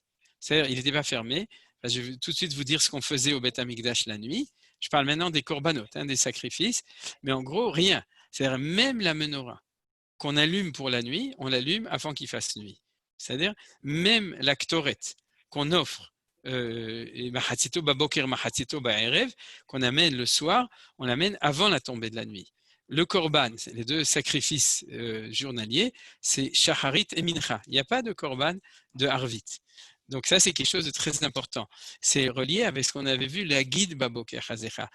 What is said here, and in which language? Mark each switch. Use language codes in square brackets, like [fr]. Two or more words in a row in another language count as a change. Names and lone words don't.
[fr] C'est-à-dire il n'était pas fermé. Je vais tout de suite vous dire ce qu'on faisait au Beth Amikdash la nuit. Je parle maintenant des korbanot, des sacrifices, mais en gros rien. C'est-à-dire même la menorah qu'on allume pour la nuit, on l'allume avant qu'il fasse nuit. C'est-à-dire même la ktoret qu'on offre [he] מחציתה בבוקר, מחציתה בערב, [fr] qu'on amène le soir, on l'amène avant la tombée de la nuit. Le korban, les deux sacrifices journaliers, c'est shacharit et mincha. Il n'y a pas de korban de harvit. Donc ça, c'est quelque chose de très important. C'est relié avec ce qu'on avait vu, la guide baboker hazecha.